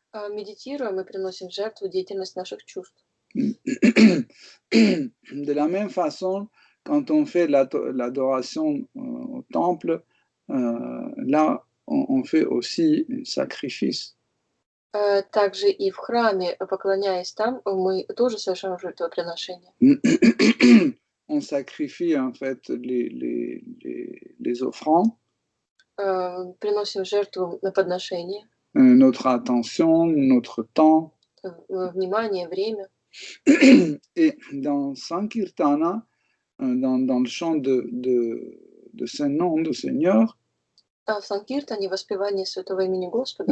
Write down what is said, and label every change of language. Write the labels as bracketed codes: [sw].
[ru] Медитируя, мы приносим в жертву деятельность наших чувств. [fr] De la même façon, quand on fait l'adoration au temple, là, on fait aussi un sacrifice. [ru] Также и в храме, поклоняясь там, мы тоже совершаем жертвоприношение. [fr] On sacrifie en fait les offrandes, [ru] Приносим в жертву на подношение, [fr] notre attention, notre temps. [ru] внимание, время. [fr] Et dans Sankirtana, dans le chant de ce nom du Seigneur, [ru] А в Санкиртане, воспевание святого имени Господа,